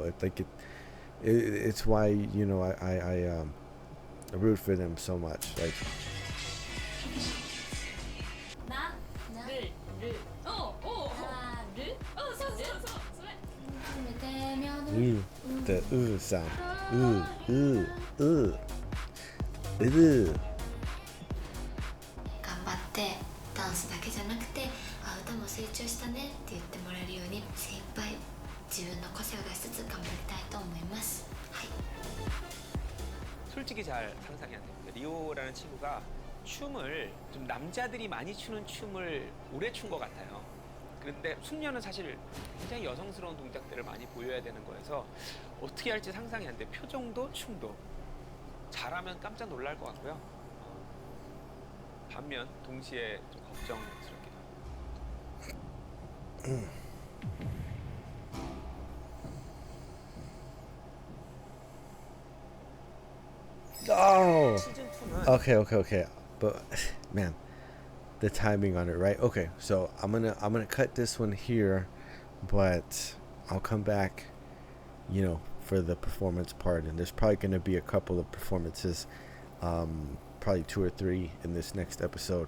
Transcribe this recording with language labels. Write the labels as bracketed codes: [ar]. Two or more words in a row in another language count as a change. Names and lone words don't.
[en] It's why, you know, I root for them so much. Like, the sound. [ja] 頑張ってダンスだけじゃなくて、歌も成長したねって言ってもらえるように精一杯自分の個性を出しつつ頑張りたいと思います。はい。 [ko] 솔직히 잘 상상이 안 됩니다. 리오라는 친구가 춤을 좀 남자들이 많이 추는 춤을 오래 춘 것 같아요. 그런데 숙녀는 사실 굉장히 여성스러운 동작들을 많이 보여야 되는 거여서 어떻게 할지 상상이 안 돼. 표정도 춤도 잘하면 깜짝 놀랄 것 같고요. 반면 동시에 좀 걱정스럽기도 합니다. [en] Oh, [ko] 시즌 2는 [en] okay. But man, the timing on it, right? Okay, so I'm gonna cut this one here, but I'll come back, you know, for the performance part, and there's probably gonna be a couple of performances, probably 2 or 3 in this next episode.